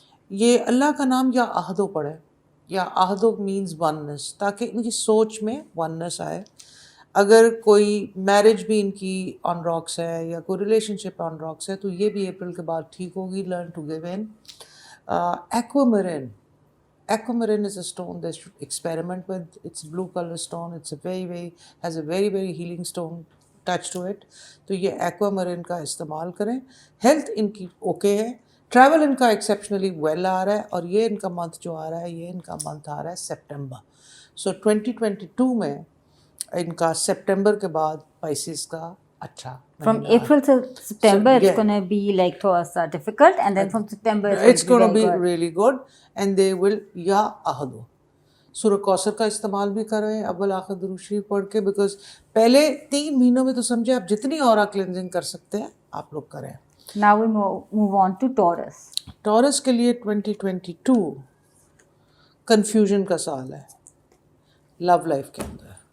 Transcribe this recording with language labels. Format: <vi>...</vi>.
<ur>یہ اللہ کا نام یا عہدو پڑھے, یا عہدو مینز وننس, تاکہ ان کی سوچ میں وننس آئے. اگر کوئی میرج بھی ان کی آن راکس ہے یا کوئی ریلیشن شپ آن راکس ہے تو یہ بھی اپریل کے بعد ٹھیک ہوگی.</ur> <en>Learn to give in. Aquamarine. Aquamarine is a stone they should experiment with. It's a blue color stone. It's a has a very healing stone touch to it.</en> <ur>تو یہ aquamarine کا استعمال کریں. ہیلتھ ان کی اوکے ہے. ٹریول ان کا exceptionally well آ رہا ہے, اور یہ ان کا منتھ جو آ رہا ہے, یہ ان کا منتھ آ رہا ہے سپٹمبر. سو 2022 میں ان کا سپٹمبر کے بعد اسپائسیز کا اچھا.</ur> <en>From April to September, it's going to be like</en> <ur>thoda sa</ur> <en>difficult, and then from September, it's going to be really good, and they will ya ahdo.</en> <ur>سورہ کوثر کا استعمال بھی کریں اول آخر درود شریف پڑھ کے, بیکاز پہلے 3 مہینوں میں تو سمجھے آپ جتنی اورا کلینزنگ کر سکتے ہیں آپ لوگ کریں.</ur> <en>Now we move on to Taurus.</en> <ur>Tours کے لیے 2022 کنفیوژن کا سال ہے لو لائف کے اندر.</ur>